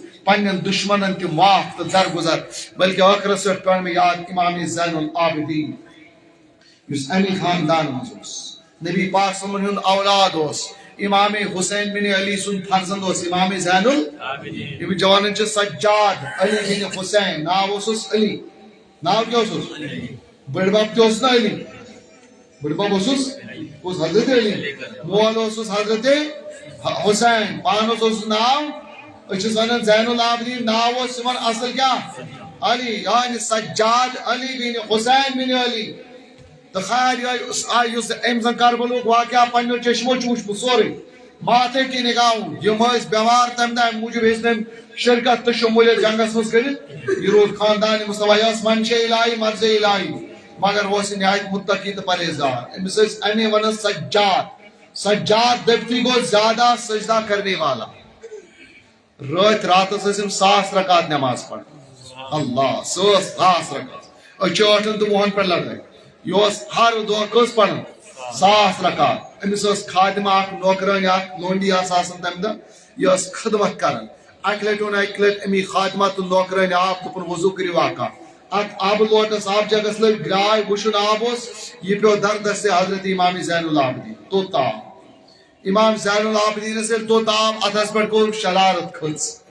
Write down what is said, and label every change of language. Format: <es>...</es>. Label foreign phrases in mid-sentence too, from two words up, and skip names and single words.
<ks>پنن دشمنن تہ معاف تو درگزر بلکہ ٲخرس پٮ۪ٹھ پیوٚو مےٚ یاد امام زین العابدین یُس امی خاندان منٛز اوس نبی پاک</ks> <ar>صلی اللہ علیہ وسلم</ar> <ks>ہُنٛد اولاد اوس امام حسین بن علی سُنٛد فرزند اوس امام زین العابدین یِم جوانن چھِ سجاد علی بن حسین ناو اوسُس علی ناو کیٛاہ اوسُس بٔڈبب تہِ اوس نا علی بٔڈبب اوسُس کُس حضرت علی مول اوسُس حضرت حسین پانس اوسُس ناو أسۍ چھِس ونان زین العابدین ناو اوس یِمن اصل کیٛاہ علی یعنی سجاد علی بن حسین بن علی تو خیر یُس أمۍ زن کربلُک واقعہ پننیو چشمو چھُ وٕچھمُت سورُے</ks> <ur>ماتھے کی</ur> <ks>نگاہوں یِم ٲسۍ بٮ۪مار تمہِ دۄہ امہِ موٗجوٗب ہیٚچ تٔمۍ شرکت تہٕ شموٗلیت جنگس منٛز کٔرِتھ یہِ روٗد خاندان مصطفیٰ یہِ ٲس منشے الہی مرضے الہی مگر اوس یہِ نہایت متقی تہٕ پرہیزگار أمِس ٲسۍ امی ونان سجاد سجاد دبتی گوٚو</ks> <ur>زیادہ سجدہ کرنے والا</ur> <ks>رٲتھ راتس ٲسۍ یِم 1000 رکعت نماز پران اللہ سۄ ٲس 1000 رکعت أسۍ چھِ 8 تہٕ 9 پٮ۪ٹھ لڑٲے یہ اس ہر دۄہ کٔژ پران 1000 رکعت أمِس ٲس خادمہ اکھ نوکرٲنۍ اکھ لونڈی آسان تمہِ دۄہ یہِ ٲس خدمت کران اکہِ لٹہِ اوٚن اکہِ لٹہِ امی خادمہ تہٕ نوکرٲنۍ آب دوٚپُن وضوٗ کٔرِو اکھ اتھ آبہٕ لوٹس آب جگس لٔگۍ گراے وٕچھُن آب اوس یہِ پیوٚو دردس حضرت امام زین العابدین توٚت آب امام زین العابدینس ییٚلہِ توٚت آب اتھس پٮ۪ٹھ کوٚر شرارت کھٔژ</ks>